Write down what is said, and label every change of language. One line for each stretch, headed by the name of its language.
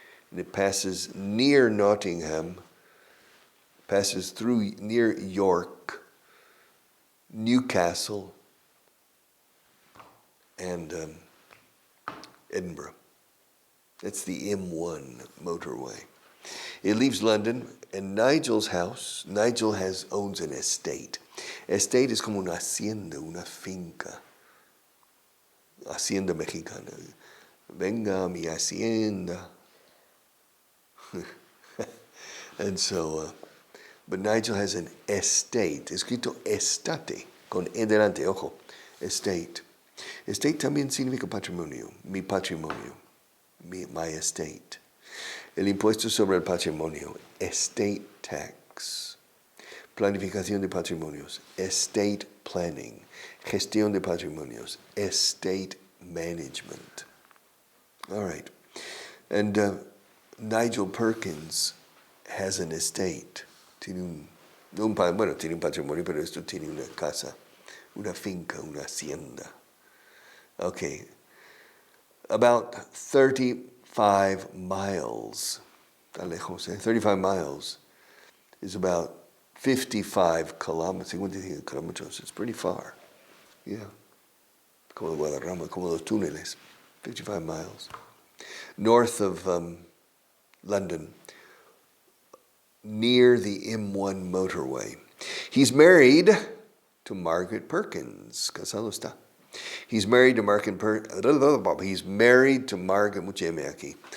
English: And it passes near Nottingham, passes through near York, Newcastle, and Edinburgh. That's the M1 motorway. It leaves London, and Nigel's house, owns an estate.
Spanish: Estate es como una hacienda, una finca. Hacienda mexicana. Venga a mi hacienda.
English: And so, but Nigel has an estate,
Spanish: escrito estate, con e delante, ojo, estate. Estate también significa patrimonio, mi patrimonio,
English: my estate.
Spanish: El impuesto sobre el patrimonio, estate tax. Planificación de patrimonios, estate planning. Gestión de patrimonios, estate management.
English: All right. And Nigel Perkins has an estate.
Spanish: Tiene un patrimonio, pero esto tiene una casa, una finca, una hacienda.
English: Okay. about 35 miles.
Spanish: Está lejos,
English: 35 miles is about 55 kilometers. 55 kilometers. It's pretty far. Yeah.
Spanish: Como Guadarrama, como los túneles.
English: 55 miles. North of London, near the M1 motorway. He's married to Margaret Perkins.
Spanish: Casado está.
English: He's married to He's married to Margaret.
Spanish: Mucha M aquí.